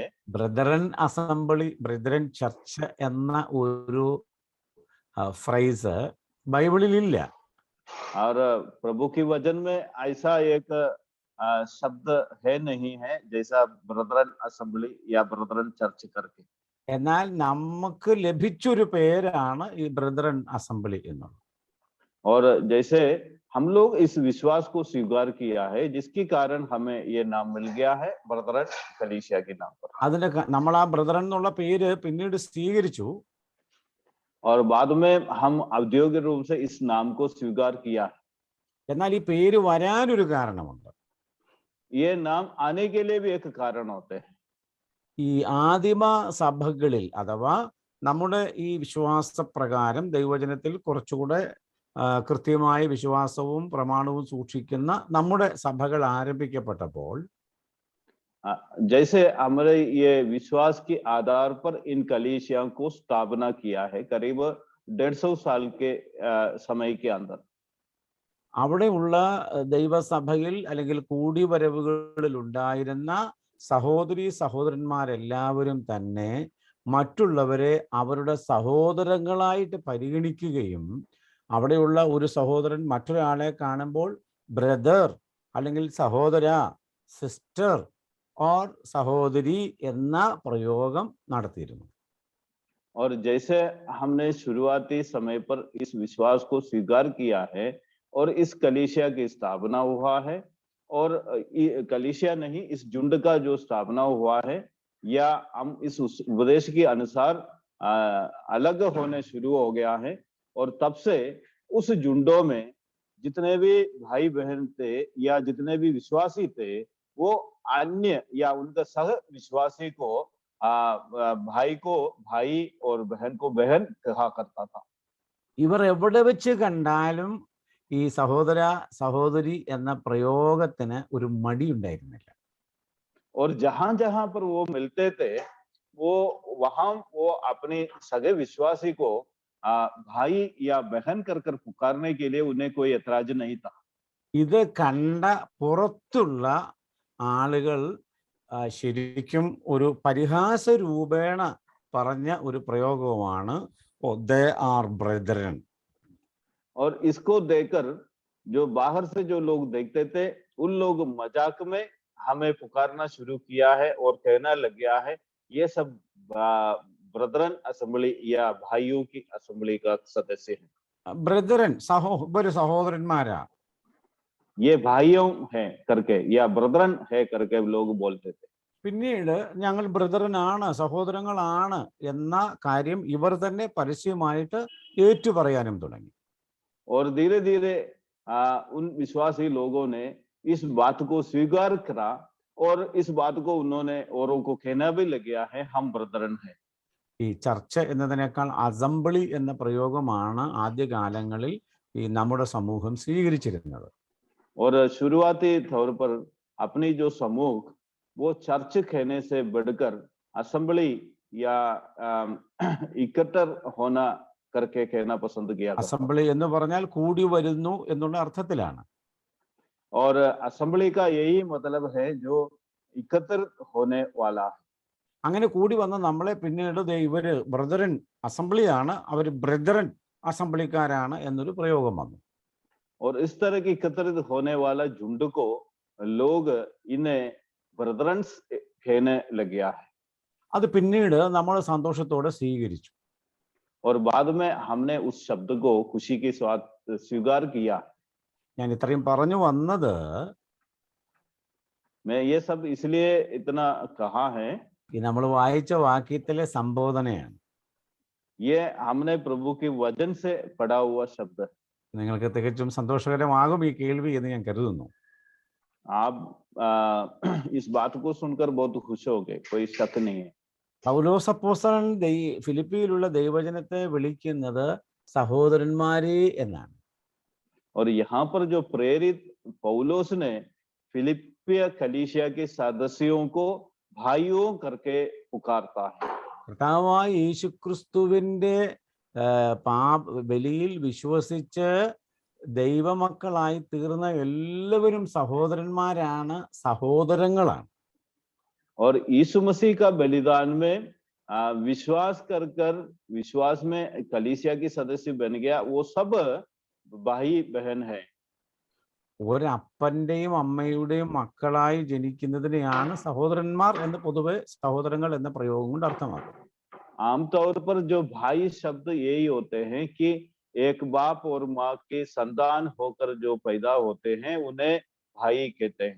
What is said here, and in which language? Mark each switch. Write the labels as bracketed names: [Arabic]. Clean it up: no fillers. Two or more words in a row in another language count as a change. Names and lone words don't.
[Malayalam] ബ്രദറൻ അസംബ്ലി, ബ്രദറൻ ചർച്ച് എന്ന ഒരു ഫ്രേസ് ബൈബിളിൽ ഇല്ല. [Hindi] और प्रभु की वचन में ऐसा एक शब्द है नहीं है जैसा ब्रदरन असेंबली या ब्रदरन चर्च करके. [Malayalam] എന്നാൽ നമുക്ക് ലഭിച്ചൊരു പേരാണ് ഈ ബ്രദറൻ അസംബ്ലി എന്നുള്ളത്. [Hindi] और जैसे हम लोग इस विश्वास को स्वीकार किया है, जिसके कारण हमें ये नाम मिल गया है ब्रदरन कलीसिया के नाम पर. [Malayalam] അതിന് നമ്മൾ ആ ബ്രദറൻ എന്നുള്ള പേര് പിന്നീട് സ്വീകരിച്ചു. [Hindi] और बाद में हम औद्योगिक रूप से इस नाम को स्वीकार किया. [Malayalam] എന്നാൽ ഈ പേര് വരാനൊരു കാരണമുണ്ട്. [Hindi] ये नाम आने के लिए भी एक कारण होते हैं. [Malayalam] ഈ ആദിമ സഭകളിൽ അഥവാ നമ്മുടെ ഈ വിശ്വാസപ്രകാരം ദൈവവചനത്തിൽ കുറച്ചുകൂടെ കൃത്യമായ വിശ്വാസവും പ്രമാണവും സൂക്ഷിക്കുന്ന നമ്മുടെ സഭകൾ ആരംഭിക്കപ്പെട്ടപ്പോൾ [Hindi] जैसे हमारे ये विश्वास के आधार पर इन कलीसियाओं को स्थापना किया है करीब 150 साल के समय के अंदर. [Malayalam] അവിടെയുള്ള ദൈവസഭയിൽ അല്ലെങ്കിൽ കൂടിവരവുകളിൽ ഉണ്ടായിരുന്ന സഹോദരി സഹോദരന്മാരെല്ലാവരും തന്നെ മറ്റുള്ളവരെ അവരുടെ സഹോദരങ്ങളായിട്ട് പരിഗണിക്കുകയും അവിടെയുള്ള ഒരു സഹോദരൻ മറ്റൊരാളെ കാണുമ്പോൾ ബ്രദർ അല്ലെങ്കിൽ സഹോദര, [English] sister or [Malayalam] സഹോദരി എന്ന പ്രയോഗം നടത്തിയിരുന്നു. [Hindi] और जैसे हमने शुरुआती समय पर इस विश्वास को स्वीकार किया है और इस कलीसिया की स्थापना हुआ है, और कलीसिया नहीं, इस झुंड का जो स्थापना हुआ है, या हम इस उपदेश के अनुसार अलग होने शुरू हो गया है, और तब से उस झुंडों में जितने भी भाई बहन थे या जितने भी विश्वासी थे, वो अन्य या उनका सह विश्वासी को भाई को भाई और बहन को बहन कहा करता था. [Malayalam] ഇവർ എവിടെ വെച്ച് കണ്ടാലും ഈ സഹോദര സഹോദരി എന്ന പ്രയോഗത്തിന് ഒരു മടി ഉണ്ടായിരുന്നില്ല. [Hindi] और जहां जहां पर वो मिलते थे, वो वहां वो अपने सगे विश्वासी को भाई या बहन कर कर पुकारने के लिए उन्हें कोई ऐतराज नहीं था. [Malayalam] ഇത് കണ്ട പുറത്തുള്ള ആളുകൾ ശരിക്കും ഒരു പരിഹാസ രൂപേണ പറഞ്ഞ ഒരു പ്രയോഗമാണ് [English] they are brethren. [Hindi] और इसको देखकर जो बाहर से जो लोग देखते थे, उन लोग मजाक में हमें पुकारना शुरू किया है और कहना लग गया है ये सब ब्रदरन असेंबली या भाइयों की असेंबली का सदस्य है. [Malayalam] ബ്രദറൻ ഇവര് സഹോദരന്മാരാ, [Hindi] ये भाइयों हैं करके या ब्रदरन है करके लोग बोलते थे. [Malayalam] പിന്നീട് ഞങ്ങൾ ബ്രദറനാണ്, സഹോദരങ്ങളാണ് എന്ന കാര്യം ഇവർ തന്നെ പരസ്യമായിട്ട് ഏറ്റുപറയാനും തുടങ്ങി. [Hindi] और धीरे धीरे उन विश्वासी लोगों ने इस बात को स्वीकार करा और इस बात को उन्होंने औरों को कहना भी लग गया है हम ब्रदरन है. [Malayalam] ഈ ചർച്ച എന്നതിനേക്കാൾ അസംബ്ലി എന്ന പ്രയോഗമാണ് ആദ്യകാലങ്ങളിൽ ഈ നമ്മുടെ സമൂഹം സ്വീകരിച്ചിരുന്നത്. [Hindi] और शुरुआती तौर पर अपनी जो समूह वो चर्च कहने से बढ़कर असेंबली या इकट्ठा होना करके कहना पसंद किया. [Malayalam] അസംബ്ലി എന്ന് പറഞ്ഞാൽ കൂടി വരുന്നു എന്നുള്ള അർത്ഥത്തിലാണ്. [Hindi] और असेंबली का यही मतलब है जो इकट्ठा होने वाला है. [Malayalam] അങ്ങനെ കൂടി വന്ന നമ്മളെ പിന്നീട് ഇവര് ബ്രദറൻ അസംബ്ലിയാണ്, അവര് ബ്രദറൻ അസംബ്ലിക്കാരാണ് എന്നൊരു പ്രയോഗം വന്നു. [Hindi] और इस तरह की एकत्रित होने वाला झुंड को लोग इन्हें ब्रदरन्स कहने लग गया है. [Malayalam] അത് പിന്നീട് നമ്മൾ സന്തോഷത്തോടെ സ്വീകരിച്ചു. [Hindi] और बाद में हमने उस शब्द को खुशी के साथ स्वीकार किया. [Malayalam] ഞാൻ ഇത്രയും പറഞ്ഞു വന്നത് [Hindi] मैं ये सब इसलिए इतना कहा है, [Malayalam] ഈ നമ്മൾ വായിച്ച വാക്യത്തിലെ സംബോധനയാണ്. [Hindi] ये हमने प्रभु के वचन से पढ़ा हुआ शब्द है. [Malayalam] നിങ്ങൾക്ക് തികച്ചും സന്തോഷകരമാകും ഈ കേൾവി എന്ന് ഞാൻ കരുതുന്നു. [Hindi] आप इस बात को सुनकर बहुत खुश हो गए, कोई शक नहीं है. [Malayalam] പൗലോസ് അപ്പോസ്തലൻ ഫിലിപ്പിയിലുള്ള ദൈവജനത്തെ വിളിക്കുന്നത് സഹോദരന്മാരെ എന്നാണ്. [Hindi] और यहाँ पर जो प्रेरित पौलोस ने फिलिपिया कलीसिया के सदस्यों को भाइयों करके पुकारता है. [Malayalam] കർത്താവായ യേശുക്രിസ്തുവിന്റെ ബലിയിൽ വിശ്വസിച്ച് ദൈവമക്കളായി തീർന്ന എല്ലാവരും സഹോദരന്മാരാണ്, സഹോദരങ്ങളാണ്. [Hindi] और यीशु मसीह का बलिदान में विश्वास कर कर विश्वास में कलीसिया की सदस्य बन गया, वो सब भाई बहन है. [Malayalam] ഒരപ്പന്റെയും അമ്മയുടെയും മക്കളായി ജനിക്കുന്നതിനെയാണ് സഹോദരന്മാർ എന്ന് പൊതുവെ സഹോദരങ്ങൾ എന്ന പ്രയോഗം കൊണ്ട് അർത്ഥമാക്കുന്നത്. [Hindi] आमतौर पर जो भाई शब्द यही होते हैं कि एक बाप और माँ के संतान होकर जो पैदा होते हैं उन्हें भाई कहते हैं.